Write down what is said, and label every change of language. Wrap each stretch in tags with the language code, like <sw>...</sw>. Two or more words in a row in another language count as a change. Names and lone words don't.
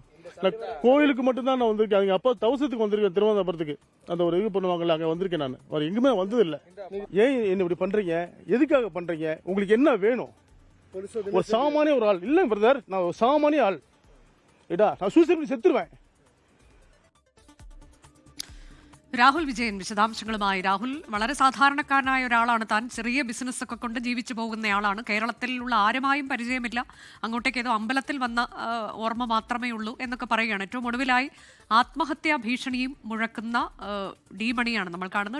<ta>நான் கோயிலுக்கு மட்டும்தான் நான் வந்திருக்கேன். அவங்க அப்பா தவசத்துக்கு வந்திருக்கேன், திருவனந்தபுரத்துக்கு. அந்த ஒரு இது பண்ணுவாங்கல்ல, அங்கே வந்திருக்கேன். நான் வேறு எங்குமே வந்தது இல்லை. ஏன் என்ன இப்படி பண்றீங்க? எதுக்காக பண்றீங்க? உங்களுக்கு என்ன வேணும்? ஒரு சாமானிய ஒரு ஆள் இல்லை பிரதர், நான் ஒரு சாமானிய ஆள் ஏடா. நான் சூசைட் பண்ணி செத்துருவேன்.</ta> <ml>രാഹുൽ വിജയൻ വിശദാംശങ്ങളുമായി. രാഹുൽ, വളരെ സാധാരണക്കാരനായ ഒരാളാണ് താൻ. ചെറിയ ബിസിനസ്സൊക്കെ കൊണ്ട് ജീവിച്ചു പോകുന്നയാളാണ്. കേരളത്തിലുള്ള ആരുമായും പരിചയമില്ല. അങ്ങോട്ടേക്ക് ഏതോ അമ്പലത്തിൽ വന്ന ഓർമ്മ മാത്രമേ ഉള്ളൂ എന്നൊക്കെ പറയുകയാണ്. ഏറ്റവും ഒടുവിലായി ആത്മഹത്യാ ഭീഷണിയും മുഴക്കുന്ന ഡി മണിയാണ് നമ്മൾ കാണുന്നത്.</ml>